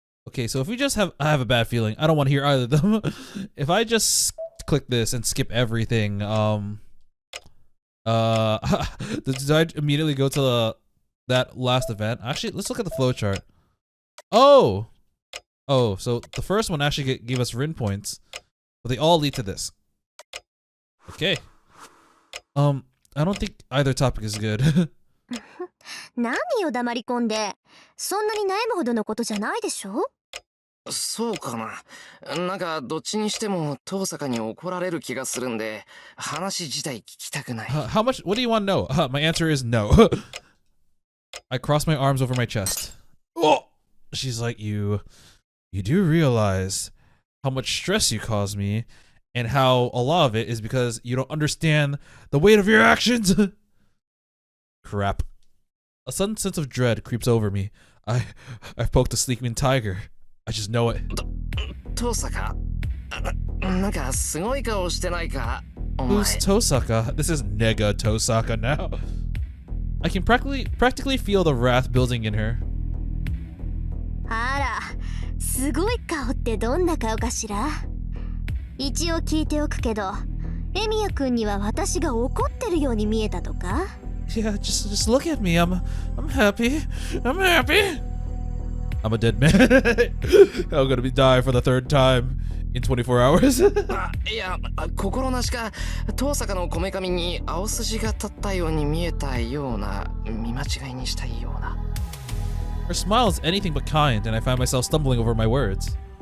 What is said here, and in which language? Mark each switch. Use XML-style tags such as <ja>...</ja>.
<en>Okay, so if we just I have a bad feeling. I don't want to hear either of them. If I just click this and skip everything, did I immediately go to that last event? Actually, let's look at the flowchart. Oh, so the first one actually gave us Rin points, but they all lead to this. Okay. I don't think either topic is good.</en> <ja>何よ黙り込んで。そんなに悩むほどのことじゃないでしょ？そうかな。なんかどっちにしても遠坂に怒られる気がするんで、話自体聞きたくない。</ja> <en>How much? What do you want to know? My answer is no. I cross my arms over my chest. Oh, she's like, you do realize how much stress you cause me, and how a lot of it is because you don't understand the weight of your actions. Crap. A sudden sense of dread creeps over me. I've poked a sleeping tiger. I just know it.</en> <ja>遠坂なんかすごい顔してないかお前。</ja> <en>Who's Tosaka? This is Nega Tosaka now. I can practically feel the wrath building in her.</en> <ja>あら、すごい顔ってどんな顔かしら？一応聞いておくけど、エミヤくんには私が怒ってるように見えたとか？</ja> <en>Yeah, just look at me. I'm happy. I'm happy. I'm a dead man. I'm gonna be dying for the third time in 24 hours.</en> <ja>あ、いや、心なしか遠坂のこめかみに青筋が立ったように見えたような、見間違いにしたいような。</ja> <en>Her smile is anything but kind, and I find myself stumbling over my words.</en>